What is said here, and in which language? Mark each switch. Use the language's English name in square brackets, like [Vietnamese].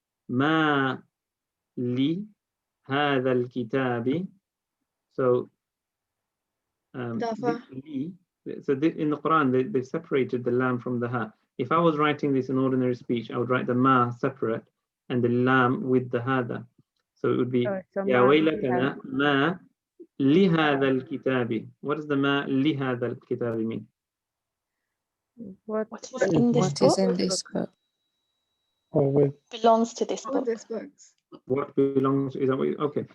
[Arabic] ما لي هذا الكتاب. [English] So in the Quran they separated the lam from the ha. If I was writing this in ordinary speech, I would write the ma separate and the lam with the hada. So it would be [Arabic] يا ويلتنا ما لهذا الكتاب. [English] What does the ma [Arabic] لهذا الكتاب [English] mean? What is in this book? What is in this book? Or with Belongs to this book. What belongs, is that what okay.